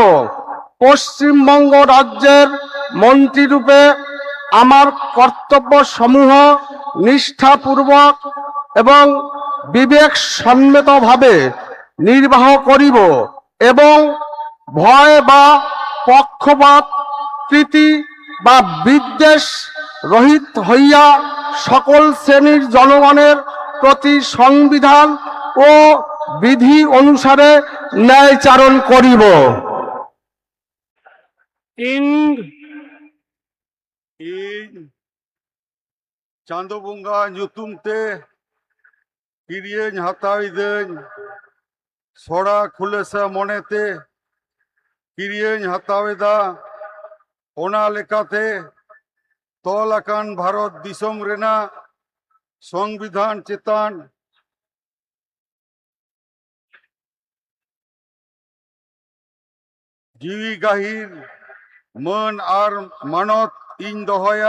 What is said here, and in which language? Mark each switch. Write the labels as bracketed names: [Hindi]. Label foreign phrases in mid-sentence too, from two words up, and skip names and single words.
[Bangla] পশ্চিমবঙ্গ রাজ্যের মন্ত্রীরূপে আমার কর্তব্য সমূহ নিষ্ঠাপূর্বক এবং বিবেক সম্মতভাবে নির্বাহ করিব এবং ভয় বা পক্ষপাত প্রীতি বা বিদ্বেষ রহিত হইয়া সকল শ্রেণীর জনগণের প্রতি সংবিধান ও বিধি অনুসারে ন্যায়চারণ করিব। [Santali] ᱤᱧ ᱪᱟᱸᱫᱳ ᱵᱚᱸᱜᱟ ᱧᱩᱛᱩᱢ ᱛᱮ ᱠᱤᱨᱤᱭᱟᱹᱧ ᱦᱟᱛᱟᱣᱤᱫᱟᱹᱧ, ᱥᱚᱲᱟ ᱠᱷᱩᱞᱟᱹᱥᱟ ᱢᱚᱱᱮᱛᱮ ᱠᱤᱨᱤᱭᱟᱹᱧ ᱦᱟᱛᱟᱣᱮᱫᱟ, ᱚᱱᱟ ᱞᱮᱠᱟᱛᱮ ᱛᱚᱞ ᱟᱠᱟᱱ ᱵᱷᱟᱨᱚᱛ ᱫᱤᱥᱚᱢ ᱨᱮᱱᱟᱜ ᱥᱚᱝᱵᱤᱫᱷᱟᱱ ᱪᱮᱛᱟᱱ ᱡᱤᱣᱤ ᱜᱟᱹᱦᱤᱨ ᱢᱟᱹᱱ ᱟᱨ ᱢᱟᱱᱚᱛ ᱤᱧ ᱫᱚᱦᱚᱭᱟ।